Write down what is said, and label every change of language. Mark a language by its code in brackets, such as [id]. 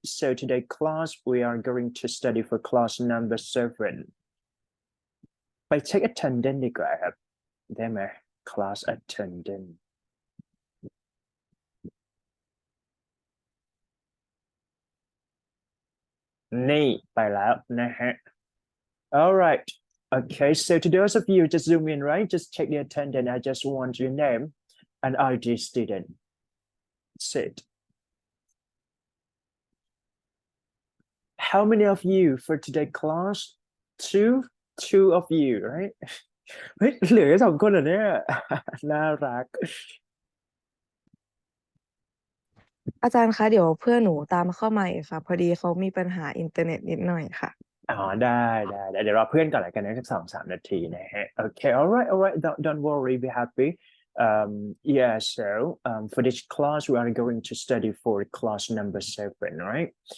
[en] So today class, we are going to study for class number 7. [th] ไปเช็ค attendance ดีกว่าครับได้ไหม class attendance นี่ไปแล้วนะฮะ All right. [en] Okay, so to those of you just zoom in, right? Just check the attendance. I just want your name and ID student. Sit. How many of you for today class? Two? Two of you, right? [th] เฮ้ยเหลือ2 คนเหรอเนี่ย น่ารัก อาจารย์คะเดี๋ยวเพื่อนหนูตามเข้ามาอีกค่ะพอดีเขามีปัญหาอินเทอร์เน็ตนิดหน่อยค่ะ อ๋อได้เดี๋ยวรอเพื่อนก่อนละกันนะสัก2-3 นาทีนะฮะ [en] Okay, all right, don't worry, be happy. Yeah, so for this class, we are going to study for class number 7, right?